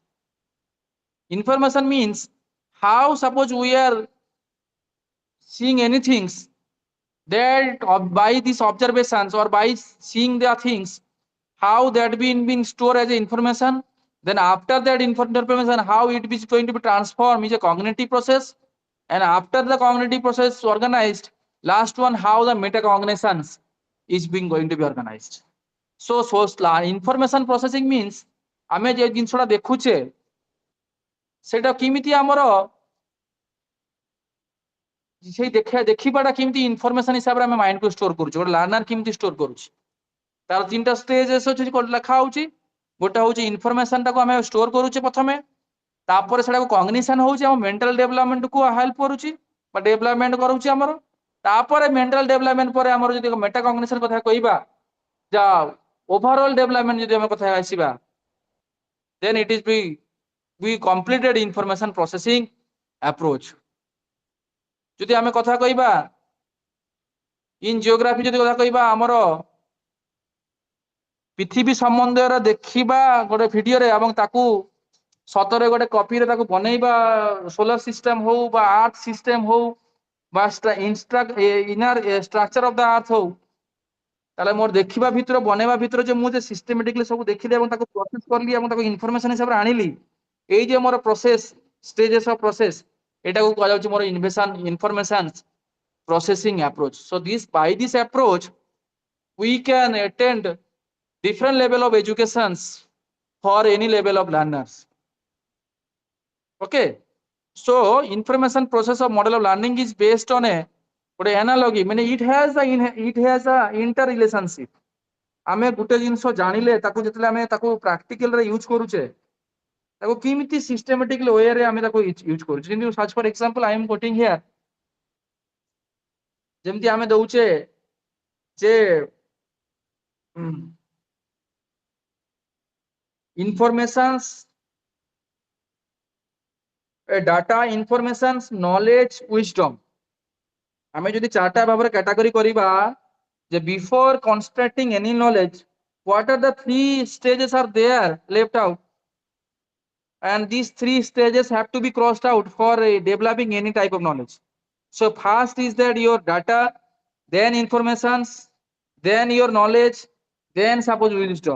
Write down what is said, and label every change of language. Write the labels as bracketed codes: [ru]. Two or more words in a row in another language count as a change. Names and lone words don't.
[en] Information means how, suppose we are seeing anything, that by these observations or by seeing the things, how that been stored as a information, then after that information how it is going to be transformed is a cognitive process, and after the cognitive process organized, last one how the metacognitions is being going to be organized. So information processing means [or] ଆମେ जे ଜିନିଷଟା ଦେଖୁଛେ ସେଟା କେମିତି ଆମର সেই ଦେଖିବାଟା କେମିତି ইনফরমেশন হিসাବରେ ଆମେ ମାଇଣ୍ଡ କୁ ଷ୍ଟୋର କରୁଛୁ, ଗୋଟେ ଲର୍ନର କେମିତି ଷ୍ଟୋର କରୁଛି, ତାର ତିନିଟା ଷ୍ଟେଜେସ୍ ଅଛି ଲେଖା ହଉଛି। ଗୋଟେ ହଉଛି ইনফরমেশন ଟାକୁ ଆମେ ଷ୍ଟୋର କରୁଛେ ପ୍ରଥମେ, ତାପରେ ସେଟାକୁ କଗ୍ନିସନ ହଉଛି ଆମ [en] mental development [or] କୁ ହେଲ୍ପ କରୁଛି ବା ଡେଭଲପମେଣ୍ଟ କରୁଛି ଆମର। ତାପରେ [en] mental development [or] ପରେ ଆମର ଯଦି [en] meta cognition [or] କଥା କହିବା, ଯା [en] overall development [or] ଯଦି ଆମେ କଥା ଆସିବା, [en] then it is we completed information processing approach। [or] যদি ଆମେ କଥା କହିବା [en] in geography, [or] ଯଦି କଥା କହିବା ଆମର ପୃଥିବୀ ସମ୍ବନ୍ଧରେ ଦେଖିବା ଗୋଟେ ଭିଡିଓରେ ଏବଂ ତାକୁ ସତରେ ଗୋଟେ କପିରେ ତାକୁ ବନେଇବା, [en] solar system [or] ହଉ ବା [en] earth system [or] ହଉ ବା [en] inner structure of the earth [or] ହଉ, ତାହେଲେ ମୋର ଦେଖିବା ଭିତରେ ବନେଇବା ଭିତରେ ଯେ ମୁଁ ଯେ ସିଷ୍ଟମେଟିକଲି ସବୁ ଦେଖିଲି ଏବଂ ତାକୁ ପ୍ରୋସେସ କରଲି ଏବଂ ତାକୁ ଇନଫରମେସନ ହିସାବରେ ଆଣିଲି, ଏଇ ଯେ ମୋର ପ୍ରୋସେସ [en] stages of process, [or] ଏଟାକୁ କୁହାଯାଉଛି ମୋର [en] information processing approach। So by this approach we can attend different level of educations for any level of learners। Okay, so information process of model of learning is based on a analogy, meaning it has a interrelationship। [or] ଆମେ ଗୋଟେ ଜିନିଷ ଜାଣିଲେ ତାକୁ ଯେତେବେଳେ ଆମେ ତାକୁ ପ୍ରାକ୍ଟିକାଲ ରେ ୟୁଜ କରୁଛେ, ତାକୁ କେମିତି [en] systematically way [or] ରେ ଆମେ ତାକୁ ୟୁଜ କରୁଛେ। ଯେମିତି [en] such for example I am quoting here, [or] ଯେମିତି ଆମେ ଦଉଛେ ଯେ [en] informations, data, informations, knowledge, wisdom। [or] ଆମେ ଯଦି ଚାରଟା ଭାବରେ କ୍ୟାଟାଗୋରୀ କରିବା, ଯେ [en] before constructing any knowledge, what are the three stages are there left out, and these three stages have to be crossed out for developing any type of knowledge। So first is that your data, then informations, then your knowledge, then suppose wisdom।